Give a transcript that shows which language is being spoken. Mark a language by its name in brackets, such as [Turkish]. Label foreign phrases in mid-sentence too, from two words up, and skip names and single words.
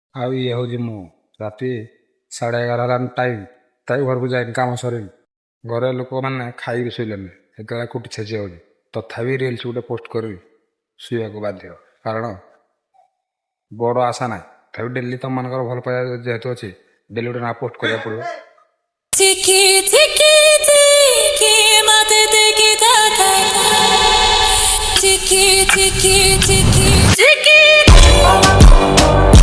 [Odia] ଆଉ ଇଏ ହେଉଛି ମୁଁ ରାତି 11:30 ହେଲାଣି ଟାଇମ୍ ତାଇ ଘରକୁ ଯାଇନି କାମ ସରିନି। ଘରେ ଲୋକମାନେ ଖାଇକି ଶୋଇଲେଣି ସେତେବେଳେ କୁଟି ଛେଚି ହେଉଛି ତଥାପି ରିଲ୍ସ ଗୋଟେ ପୋଷ୍ଟ କରିବି ଶୋଇବାକୁ ବାଧ୍ୟ କାରଣ ବଡ଼ ଆଶା ନାହିଁ ତଥାପି ଡେଲି ତମମାନଙ୍କର ଭଲ ପାଇବା ଯେହେତୁ ଅଛି ଡେଲି ଗୋଟେ ନା ପୋଷ୍ଟ କରିବାକୁ ପଡ଼ିବ। Tiki tiki tiki mate tiki taka. Tiki tiki tiki tiki.